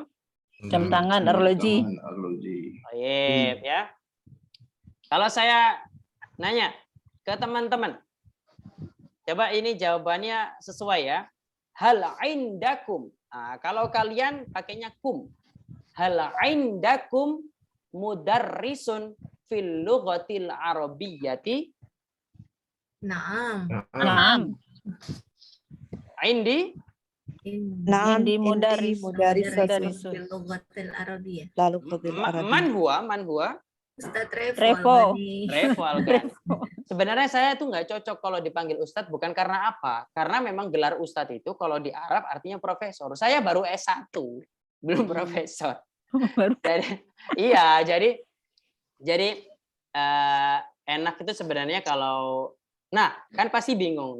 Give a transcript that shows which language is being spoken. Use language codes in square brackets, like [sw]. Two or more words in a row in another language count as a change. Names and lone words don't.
[id] Tangan, arloji. Baik, ya. Kalau saya nanya ke teman-teman, coba ini jawabannya sesuai ya. [ar] هل عندكم. [id] Kalau kalian pakainya kum. [ar] هل عندكم مدرس في اللغة العربية. Naam. Indi Naam, عندي مدرس. mudarisun. في اللغة العربية. Lalu qabil arabi. من هو Ustaz Revo. Revo Algan. [id] Sebenarnya saya tuh nggak cocok kalau dipanggil Ustadz, bukan karena apa? Karena memang gelar Ustadz itu kalau di Arab artinya profesor. Saya baru S1, belum profesor. Jadi enak itu sebenarnya kalau, nah kan pasti bingung.